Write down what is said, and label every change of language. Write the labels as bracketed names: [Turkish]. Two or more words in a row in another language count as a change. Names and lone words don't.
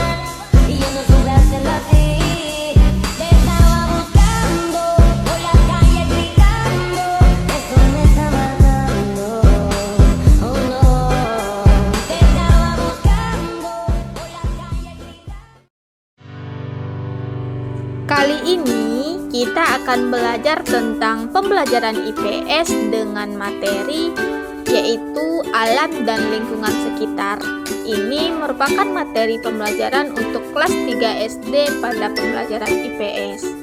[Spanish] Y yo no supe hacerlo así. Te estaba buscando, por la calle gritando. Eso me está matando, oh no. Te estaba buscando, por la calle gritando. [Indonesian] Kali ini kita akan belajar tentang pembelajaran IPS dengan materi yaitu alam dan lingkungan sekitar. Ini merupakan materi pembelajaran untuk kelas 3 SD pada pembelajaran IPS.